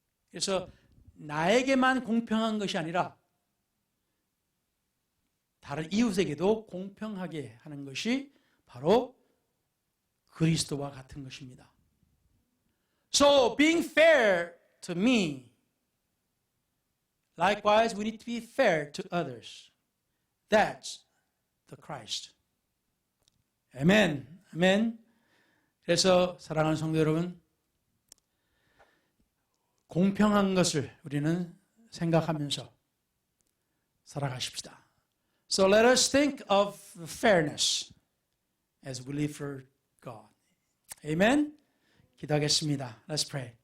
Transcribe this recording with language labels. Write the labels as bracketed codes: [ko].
[ko] 그래서 나에게만 공평한 것이 아니라 다른 이웃에게도 공평하게 하는 것이 바로 그리스도와 같은 것입니다. [en] So being fair to me, likewise we need to be fair to others. That's the Christ. [ko] 아멘. 아멘. 그래서 사랑하는 성도 여러분, 공평한 것을 우리는 생각하면서 살아가십시다. [en] So let us think of fairness as we live for God. Amen. [ko] 기도하겠습니다. [en] Let's pray.